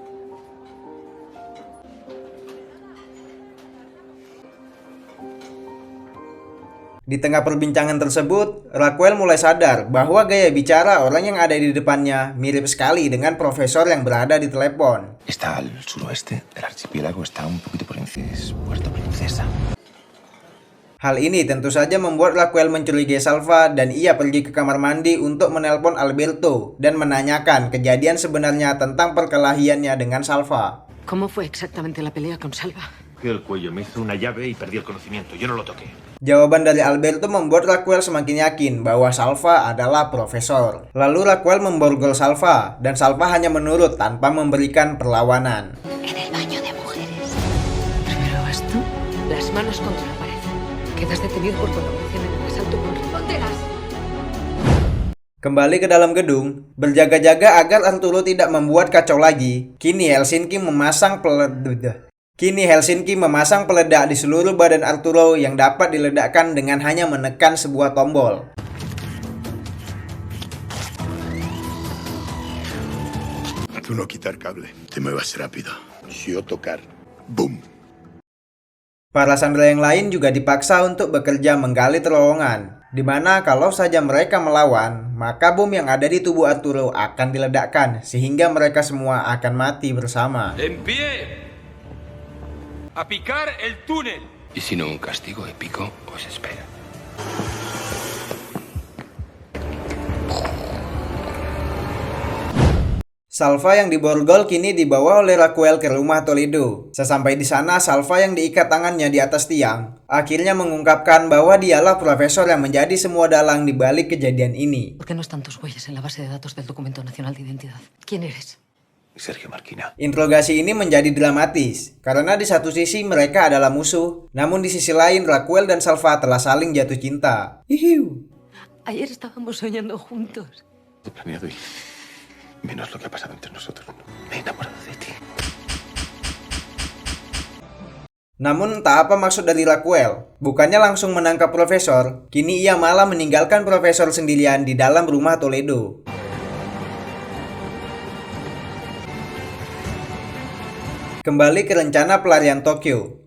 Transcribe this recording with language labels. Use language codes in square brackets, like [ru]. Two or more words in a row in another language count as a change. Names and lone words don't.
[id] Di tengah perbincangan tersebut, Raquel mulai sadar bahwa gaya bicara orang yang ada di depannya mirip sekali dengan profesor yang berada di telepon. [es] Está al suroeste del archipiélago, está un poquito por encima de Puerto Princesa. [id] Hal ini tentu saja membuat Raquel mencurigai Salva dan ia pergi ke kamar mandi untuk menelpon Alberto dan menanyakan kejadian sebenarnya tentang perkelahiannya dengan Salva. [es] ¿Cómo fue exactamente la pelea con Salva? El cuello me hizo una llave y perdí el conocimiento. Yo no lo toqué. [id] Jawaban dari Alberto membuat Raquel semakin yakin bahwa Salva adalah profesor. Lalu Raquel memborgol Salva dan Salva hanya menurut tanpa memberikan perlawanan. [es] En el baño de mujeres. Primero vas tú, las manos contra la pared. Quedas detenido por colaboración en el asalto con reponteras. [id] Kembali ke dalam gedung, berjaga-jaga agar Arturo tidak membuat kacau lagi. Kini Helsinki memasang peledak di seluruh badan Arturo yang dapat diledakkan dengan hanya menekan sebuah tombol. [es] Tú no quitar cable, te muevas rápido. Yo tocar, boom. [id] Para sandera yang lain juga dipaksa untuk bekerja menggali terowongan, di mana kalau saja mereka melawan, maka bom yang ada di tubuh Arturo akan diledakkan sehingga mereka semua akan mati bersama. [es] ¡En pie! ¡A picar el túnel! Y si no, un castigo épico os espera. [id] Salva yang diborgol kini dibawa oleh Raquel ke rumah Toledo. Sesampai di sana, Salva yang diikat tangannya di atas tiang akhirnya mengungkapkan bahwa dialah profesor yang menjadi semua dalang di balik kejadian ini. [es] ¿Por qué no están tus huellas en la base de datos del Documento Nacional de Identidad? ¿Quién eres? Sergio Marquina. [id] Interogasi ini menjadi dramatis karena di satu sisi mereka adalah musuh, namun di sisi lain Raquel dan Salva telah saling jatuh cinta. Hihiu. [es] Ayer estábamos soñando juntos. He planeado y menos lo que ha pasado entre nosotros. Me he enamorado de ti. [id] Namun tak apa maksud dari Raquel. Bukannya langsung menangkap profesor, kini ia malah meninggalkan profesor sendirian di dalam rumah Toledo. Kembali ke rencana pelarian Tokyo.